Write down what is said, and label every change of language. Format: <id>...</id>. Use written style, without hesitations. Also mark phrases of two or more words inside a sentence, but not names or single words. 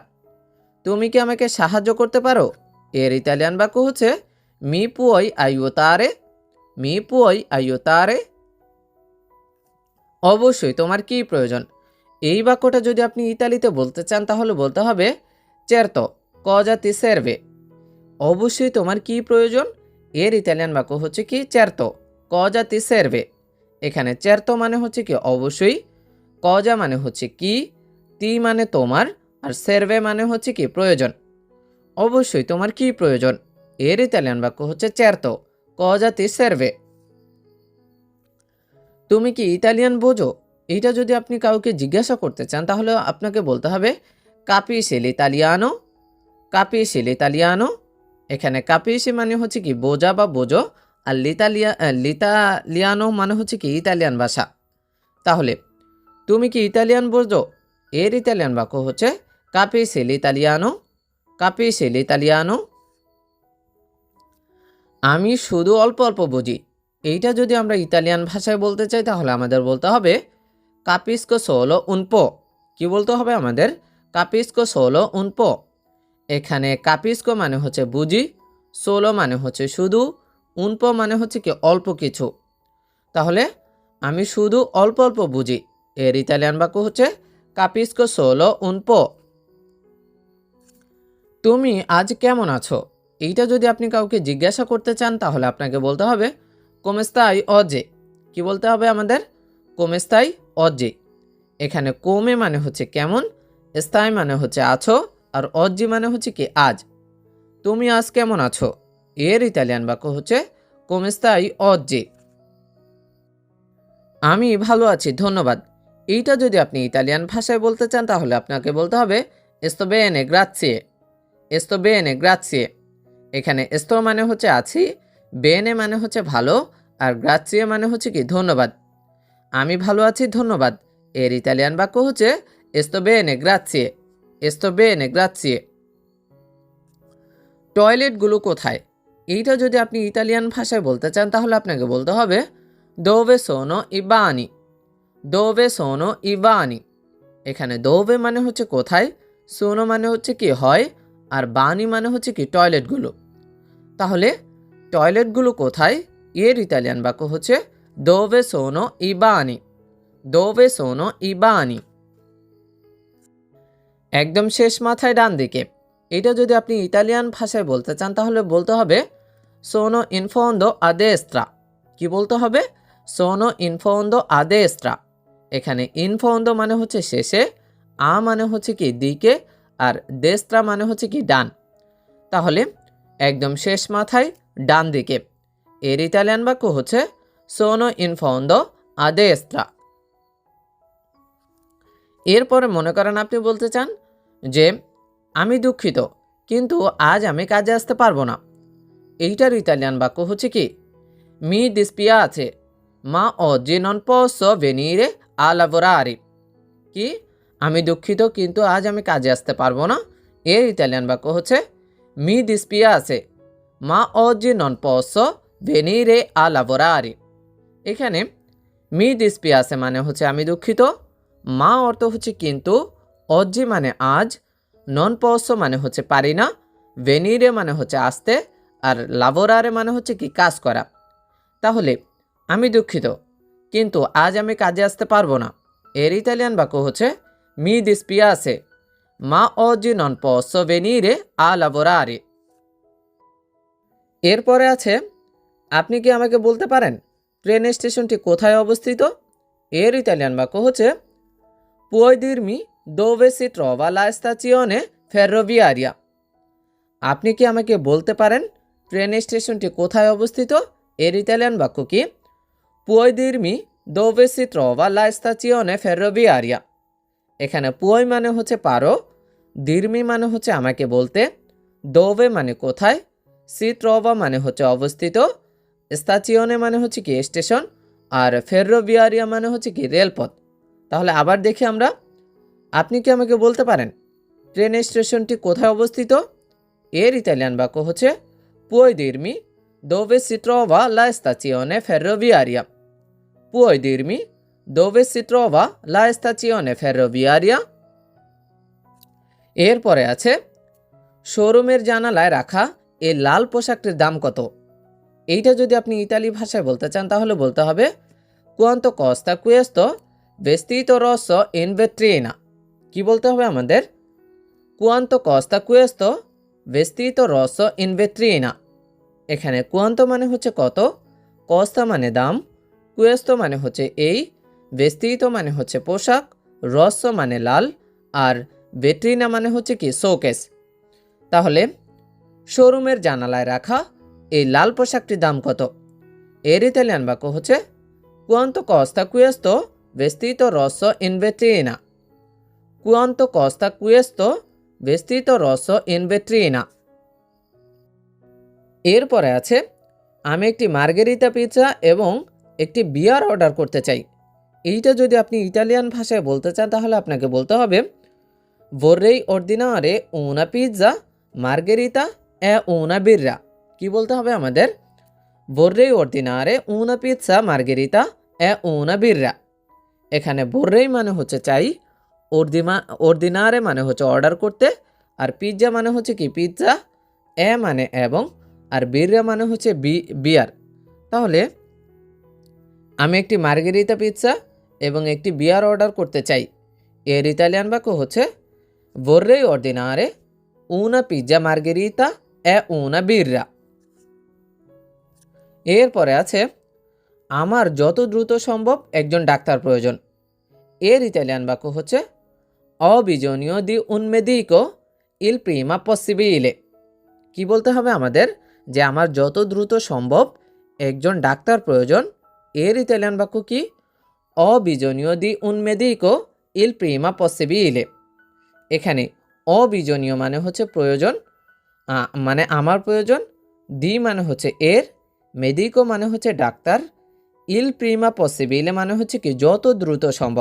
<bn>তুমি কি আমাকে সাহায্য করতে পারো এর ইতালিয়ান বাক্য হচ্ছে</bn> <it>mi puoi aiutare. mi puoi aiutare.</it> <bn>অবশ্যই তোমার কি প্রয়োজন? এই বাক্যটা যদি আপনি ইতালিতে বলতে চান তাহলে বলতে হবে</bn> <it>certo cosa ti serve।</it> <bn>অবশ্যই তোমার কি প্রয়োজন এর ইতালিয়ান বাক্য হচ্ছে কি</bn> <it>certo cosa ti serve।</it> <bn>এখানে certo মানে হচ্ছে কি অবশ্যই, cosa মানে হচ্ছে কি, ti মানে তোমার, আর serve মানে হচ্ছে কি প্রয়োজন। অবশ্যই তোমার কি প্রয়োজন এর ইতালিয়ান বাক্য হচ্ছে</bn> <it>certo cosa ti serve।</it> <bn>তুমি কি ইতালিয়ান বোঝো? এইটা যদি আপনি কাউকে জিজ্ঞাসা করতে চান তাহলে আপনাকে বলতে হবে</bn> <it>capisci l'italiano। capisci l'italiano।</it> <bn>এখানে capisci মানে হচ্ছে কি বোঝা বা বোঝো, আর লিতালিয়ানো মানে হচ্ছে কি ইতালিয়ান ভাষা। তাহলে তুমি কি ইতালিয়ান বোঝো এর ইতালিয়ান বাক্য হচ্ছে</bn> <it>capisci l'italiano। capisci l'italiano।</it> <bn>আমি শুধু অল্প অল্প বুঝি, এইটা যদি আমরা ইতালিয়ান ভাষায় বলতে চাই তাহলে আমাদের বলতে হবে</bn> <it>capisco solo un po।</it> <bn>কি বলতে হবে আমাদের?</bn> <it>capisco solo un po।</it> <bn>এখানে capisco মানে হচ্ছে বুঝি, solo মানে হচ্ছে শুধু,</bn> <it>un po</it> <bn>মানে হচ্ছে কি অল্প কিছু। তাহলে আমি শুধু অল্প অল্প বুঝি এর ইতালিয়ান বাক্য হচ্ছে</bn> <it>capisco solo un po।</it> <bn>তুমি আজ কেমন আছো? এইটা যদি আপনি কাউকে জিজ্ঞাসা করতে চান তাহলে আপনাকে বলতে হবে</bn> <it>come stai oggi।</it> <bn>কি বলতে হবে আমাদের?</bn> <it>come stai oggi।</it> <bn>এখানে come মানে হচ্ছে কেমন, stai মানে হচ্ছে আছো, আর oggi মানে হচ্ছে কি আজ। তুমি আজ কেমন আছো এর ইতালিয়ান বাক্য হচ্ছে</bn> <it>come stai oggi।</it> <bn>আমি ভালো আছি ধন্যবাদ। এইটা যদি আপনি ইতালিয়ান ভাষায় বলতে চান তাহলে আপনাকে বলতে হবে</bn> <it>sto bene grazie। sto bene grazie।</it> <bn>এখানে sto মানে হচ্ছে আছি, bene মানে হচ্ছে ভালো, আর grazie মানে হচ্ছে কি ধন্যবাদ। আমি ভালো আছি ধন্যবাদ এর ইতালিয়ান বাক্য হচ্ছে</bn> <it>sto bene grazie। sto bene grazie।</it> <bn>টয়লেটগুলো কোথায়? এইটা যদি আপনি ইতালিয়ান ভাষায় বলতে চান তাহলে আপনাকে বলতে হবে</bn> <it>dove sono i bagni। dove sono i bagni।</it> <bn>এখানে dove মানে হচ্ছে কোথায়, sono মানে হচ্ছে কি হয়, আর বানি মানে হচ্ছে কি টয়লেটগুলো। তাহলে টয়লেটগুলো কোথায় এর ইতালিয়ান বাক্য হচ্ছে</bn> <it>dove sono i bagni। dove sono i bagni।</it> <bn>একদম শেষ মাথায় ডান দিকে, এটা যদি আপনি ইতালিয়ান ভাষায় বলতে চান তাহলে বলতে হবে</bn> <it>sono in fondo a destra।</it> <bn>কি বলতে হবে?</bn> <it>sono in fondo a destra।</it> <bn>এখানে</bn> <it>in fondo</it> <bn>মানে হচ্ছে শেষে, আ মানে হচ্ছে কি দিকে, আর destra মানে হচ্ছে কি ডান। তাহলে একদম শেষ মাথায় ডান দিকে এর ইতালিয়ান বাক্য হচ্ছে</bn> <it>sono in fondo a destra।</it> <bn>এরপরে মনে করেন আপনি বলতে চান যে আমি দুঃখিত কিন্তু আজ আমি কাজে আসতে পারবো না। এইটার ইতালিয়ান বাক্য হচ্ছে কি</bn> <it>mi dispiace ma oggi non posso venire a lavorare। কি?</it> <bn>আমি দুঃখিত কিন্তু আজ আমি কাজে আসতে পারবো না। এর ইতালিয়ান বাক্য হচ্ছে</bn> <it>mi dispiace ma oggi non posso venire a lavorare।</it> <bn>এখানে</bn> <it>mi dispiace</it> <bn>মানে হচ্ছে আমি দুঃখিত, মা অর্থ হচ্ছে কিন্তু, oggi মানে আজ,</bn> <it>non posso</it> <bn>মানে হচ্ছে পারি না, ভেনিরে মানে হচ্ছে আসতে, আর লাবোরারে মানে হচ্ছে কি কাজ করা। তাহলে আমি দুঃখিত, কিন্তু আজ আমি কাজে আসতে পারবো না, এর ইতালিয়ান বাক্য হচ্ছে</bn> <it>mi dispiace, ma oggi non posso venire a lavorare.</it> <bn>এরপরে আছে, আপনি কি আমাকে বলতে পারেন ট্রেন স্টেশনটি কোথায় অবস্থিত? এর ইতালিয়ান বাক্য হচ্ছে</bn> <it>puoi dirmi dove si trova la stazione ferroviaria।</it> <bn>আপনি কি আমাকে বলতে পারেন ট্রেন স্টেশনটি কোথায় অবস্থিত? এর ইতালিয়ান বাক্য কি?</bn> <it>puoi dirmi dove si trova la stazione ferroviaria।</it> <bn>এখানে পুয় মানে হচ্ছে পারো, দিরমি মানে হচ্ছে আমাকে বলতে, দোভে মানে কোথায়,</bn> <it>si trova</it> <bn>মানে হচ্ছে অবস্থিত, স্তাচিওনে মানে হচ্ছে কি স্টেশন, আর ফেররোভিয়ারিয়া মানে হচ্ছে কি রেলপথ। তাহলে আবার দেখি আমরা, আপনি কি আমাকে বলতে পারেন ট্রেন স্টেশনটি কোথায় অবস্থিত? এর ইতালিয়ান বাক্য হচ্ছে</bn> <it>puoi dirmi dove si trova la stazione ferroviaria. puoi dirmi dove si trova la stazione ferroviaria।</it> <bn>এরপরে আছে, শোরুমের জানালায় রাখা এই লাল পোশাকটির দাম কত? এইটা যদি আপনি ইতালি ভাষায় বলতে চান তাহলে বলতে হবে</bn> <it>quanto costa questo vestito rosso in vetrina।</it> <bn>কি বলতে হবে আমাদের?</bn> <it>quanto costa questo vestito rosso in vetrina।</it> <bn>এখানে quanto মানে হচ্ছে কত, costa মানে দাম, questo মানে হচ্ছে এই, ভেস্তিতো মানে হচ্ছে পোশাক, রস মানে লাল, আর ভেট্রিনা মানে হচ্ছে কি শোকেস। তাহলে শোরুমের জানালায় রাখা এই লাল পোশাকটির দাম কত? এর ইতালিয়ান বাক্য হচ্ছে</bn> <it>quanto costa questo vestito rosso in vetrina। quanto costa questo vestito rosso in vetrina।</it> <bn>এরপরে আছে, আমি একটি মার্গেরিতা পিৎজা এবং একটি বিয়ার অর্ডার করতে চাই। এইটা যদি আপনি ইতালিয়ান ভাষায় বলতে চান তাহলে আপনাকে বলতে হবে</bn> <it>vorrei ordinare una pizza margherita e una birra।</it> <bn>কি বলতে হবে আমাদের?</bn> <it>vorrei ordinare una pizza margherita e una birra।</it> <bn>এখানে vorrei মানে হচ্ছে চাই, ordinare মানে হচ্ছে অর্ডার করতে, আর পিৎজা মানে হচ্ছে কি পিৎজা, এ মানে এবং, আর বিররা মানে হচ্ছে বিয়ার। তাহলে আমি একটি মার্গেরিতা পিৎজা এবং একটি বিয়ার অর্ডার করতে চাই। এর ইতালিয়ান বাক্য হচ্ছে</bn> <it>vorrei ordinare una pizza margherita e una birra।</it> <bn>এরপরে আছে, আমার যত দ্রুত সম্ভব একজন ডাক্তার প্রয়োজন। এর ইতালিয়ান বাক্য হচ্ছে</bn> <it>ho bisogno di un medico il prima possibile।</it> <bn>কি বলতে হবে আমাদের? যে আমার যত দ্রুত সম্ভব একজন ডাক্তার প্রয়োজন। এর ইতালিয়ান বাক্য কি?</bn> <it>ho bisogno di un medico il prima possibile।</it> <bn>এখানে অবিজনীয় মানে হচ্ছে প্রয়োজন, মানে আমার প্রয়োজন, দি মানে হচ্ছে এর, মেডিকো মানে হচ্ছে ডাক্তার,</bn> <it>il prima possibile</it> <bn>মানে হচ্ছে কি যত দ্রুত সম্ভব।</bn>